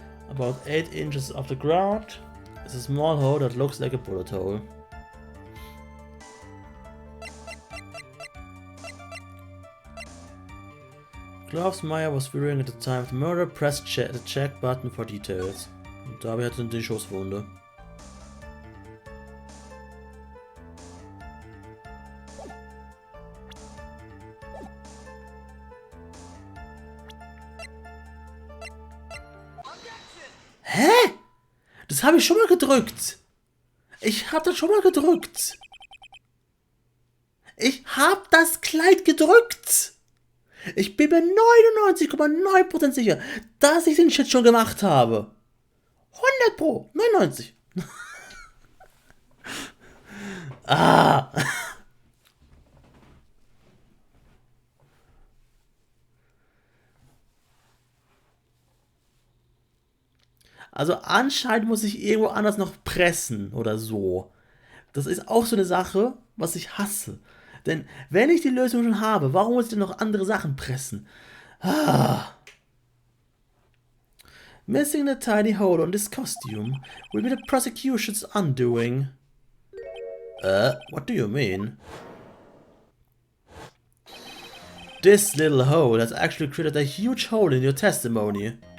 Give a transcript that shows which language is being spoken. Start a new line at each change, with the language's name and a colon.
English: About 8 inches off the ground is a small hole that looks like a bullet hole. Klaus Meyer was wearing at the time of the murder. Press the check button for details.
German: Und dabei hatte er die Schusswunde. Hä? Das habe ich schon mal gedrückt. Ich habe das schon mal gedrückt. Ich habe das Kleid gedrückt. Ich bin mir 99,9% sicher, dass ich den Shit schon gemacht habe. 100 Pro. 99. Ah. Also anscheinend muss ich irgendwo anders noch pressen oder so. Das ist auch so eine Sache, was ich hasse. Denn wenn ich die Lösung schon habe, warum muss ich denn noch andere Sachen pressen? Ah.
English: Missing a tiny hole on this costume will be the prosecution's undoing. What do you mean? This little hole has actually created a huge hole in your testimony.